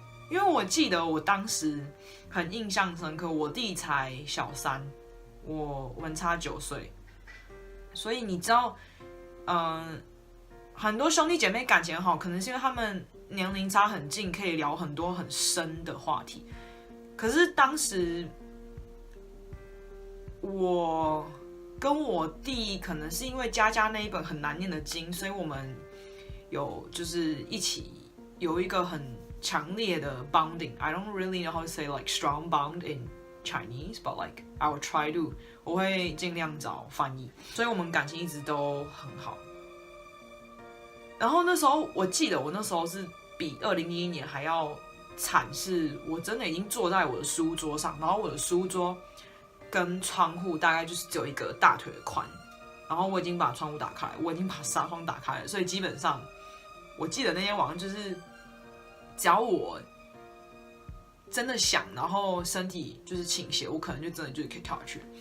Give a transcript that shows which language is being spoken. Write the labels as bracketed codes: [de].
[zh] 因为我记得我当时很印象深刻，我弟才小3，我们差9岁，所以你知道，很多兄弟姐妹感情好，可能是因为他们年龄差很近，可以聊很多很深的话题。可是当时我跟我弟，可能是因为佳佳那一本很难念的经，所以我们有就是一起有一个很强烈的 bonding. [en] I don't really know how to say like strong bond in Chinese, but like I will try to. [zh] 我会尽量找翻译，所以我们感情一直都很好。然后那时候我记得我那时候是比2011年还要惨，是我真的已经坐在我的书桌上，然后我的书桌跟窗户大概就是只有一个大腿的宽，然后我已经把窗户打开，我已经把纱窗打开了，所以基本上我记得那天晚上就是只要我真的想，然后身体就是倾斜，我可能就真的就是可以跳下去。